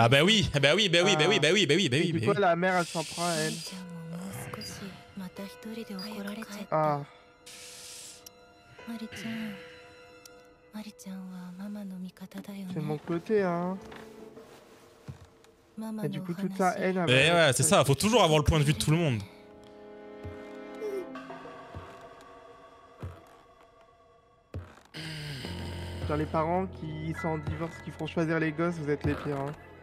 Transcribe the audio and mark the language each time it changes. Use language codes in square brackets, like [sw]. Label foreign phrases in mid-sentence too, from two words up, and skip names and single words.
[fr] Ah bah oui, bah oui, bah oui, bah oui, bah oui, bah oui, bah Et oui, du bah coup, oui. la mère, elle s'en prend à [ja] お [fr] elle. [ja] 兄ちゃんももう少しまた一人で怒られちゃった [fr] Ah, [ja] マリちゃんマリちゃんはママの味方だよ [fr] c'est de mon [ja] ね [fr] côté, hein. [ja] ママ [fr] Et du [ja] のお [fr] coup, toute sa [ja] 話 [fr] haine... Eh ouais, c'est ça, faut toujours avoir le point de vue de tout le monde. Genre les parents qui sont en divorce, qui feront choisir les gosses, vous êtes les pires, hein.